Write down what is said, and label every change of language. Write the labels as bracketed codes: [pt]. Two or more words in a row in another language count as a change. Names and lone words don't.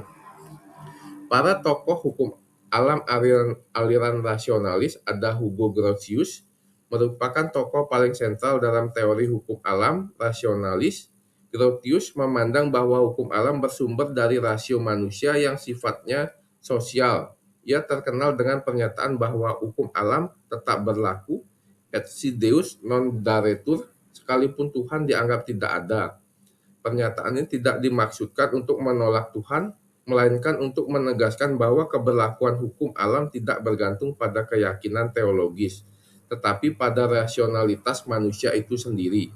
[id] Para tokoh hukum alam aliran rasionalis ada Hugo Grotius, merupakan tokoh paling sentral dalam teori hukum alam rasionalis. Grotius memandang bahwa hukum alam bersumber dari rasio manusia yang sifatnya sosial. Ia terkenal dengan pernyataan bahwa hukum alam tetap berlaku, [la] et si Deus non daretur, [id] sekalipun Tuhan dianggap tidak ada. Pernyataan ini tidak dimaksudkan untuk menolak Tuhan, melainkan untuk menegaskan bahwa keberlakuan hukum alam tidak bergantung pada keyakinan teologis, tetapi pada rasionalitas manusia itu sendiri.